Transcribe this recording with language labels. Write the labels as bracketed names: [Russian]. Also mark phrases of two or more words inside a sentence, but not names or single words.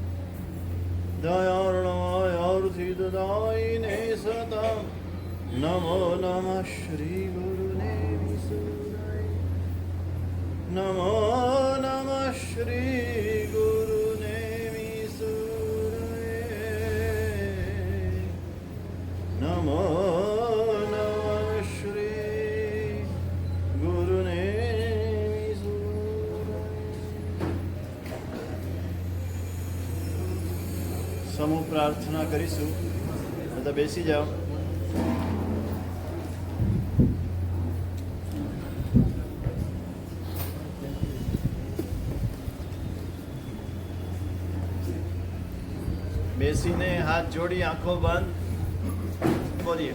[Sanskrit] दयार्णवायार्थिददायिने सतां नमो नमः श्रीगुरुने विसुराय नमो नमः श्रीगुरुने विसुराय नमो [Gujarati] સમૂહ પ્રાર્થના કરીશું. બધા બેસી જાઓ. બેસીને હાથ જોડી આંખો બંધ બોલીએ.